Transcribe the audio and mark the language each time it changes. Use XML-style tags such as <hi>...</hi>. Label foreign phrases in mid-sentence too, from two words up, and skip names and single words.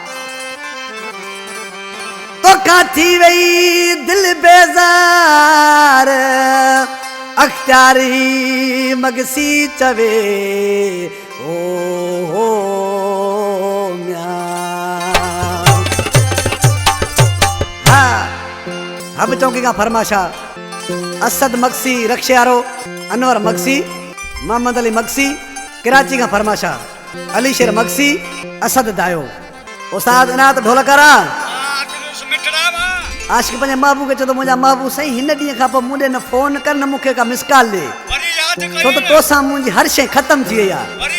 <sd>तो काथी वही दिल बेजार अख्तियारी मगसी चवे ओ</sd> <ur>اب چوکی کا فرمائش اسد مکسی رخشیارو انور مکسی محمد علی مکسی کراچی کا فرمائش علی شیر مکسی اسد دایو استاد عنایت ڈھولکرا</ur> <sd>आशिक पंहिंजे महबूब खे चयो मुंहिंजा महबूब सही हिन ॾींहं खां पोइ मूंॾे न फोन कर न मूंखे का मिस कॉल ॾे छो त तोसां मुंहिंजी हर शइ ख़तम थी वई आहे।</sd>